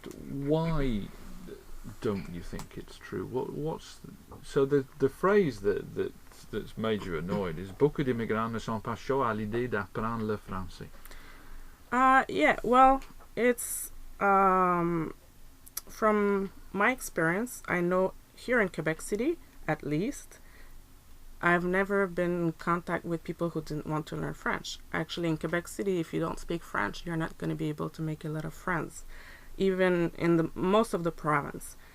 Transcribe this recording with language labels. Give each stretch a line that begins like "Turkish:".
English: Why don't you think it's true? So the phrase that's made you annoyed is
French: beaucoup d'immigrants ne sont pas chauds à l'idée d'apprendre le français.
English: Well, it's from my experience, I know here in Quebec City, at least, I've never been in contact with people who didn't want to learn French. Actually, in Quebec City, if you don't speak French, you're not going to be able to make a lot of friends, even in most of the province.